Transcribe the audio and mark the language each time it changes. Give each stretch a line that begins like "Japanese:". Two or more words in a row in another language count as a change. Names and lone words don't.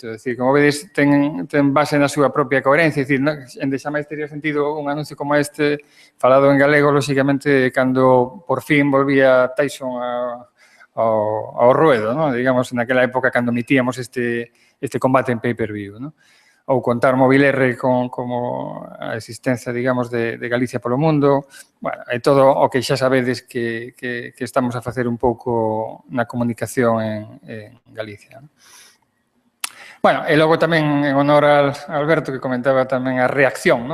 Galician: É dicir, como vedes, ten base na súa propia coherencia. É dicir, endexamais teria sentido un anuncio como este, falado en galego, lóxicamente, cando por fin volvía Tyson ao ruedo, ¿no? Digamos, naquela época cando emitíamos este combate en pay-per-view, ¿no? Ou contar Móvil R como a existencia, digamos, de Galicia polo mundo. Bueno, é todo o que xa sabedes que estamos a facer un pouco na comunicación en Galicia, ¿no? Bueno, e logo tamén en honor a Alberto, que comentaba tamén a reacción, ¿no?